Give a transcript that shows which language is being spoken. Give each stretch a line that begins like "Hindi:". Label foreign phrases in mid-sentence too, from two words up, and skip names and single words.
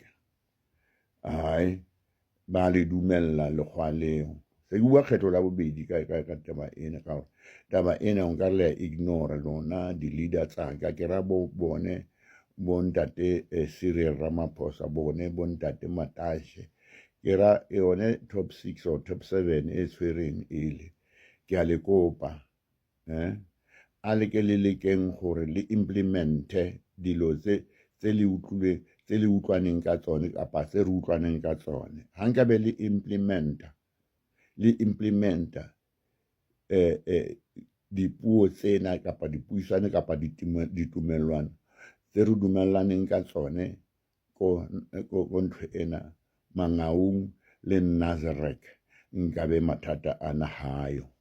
Southern Sotho: Hai ba le dumella lekgwa leo. Se ke bua kgetho la bobedi ka taba ena, ka taba ena o nka le ignore lona di-leader tsaka, ke ra bone ntate Cyril Ramaphosa, bone ntate Matashe, ke ra yone
English: top 6 or top 7
Southern Sotho: e tshwereng ile. Ke a le kopa a leke le lekeng gore le implemente dilo tse le utlwaneng ka tsone kapa tse re utlwaneng ka tsone. Ha nka be le implementa dipuo tsena kapa dipuisano kapa ditumellano tse re dumellaneng ka tsone ko ntho ena, Mangaung le Nazareth, nkabe mathata a nahayo.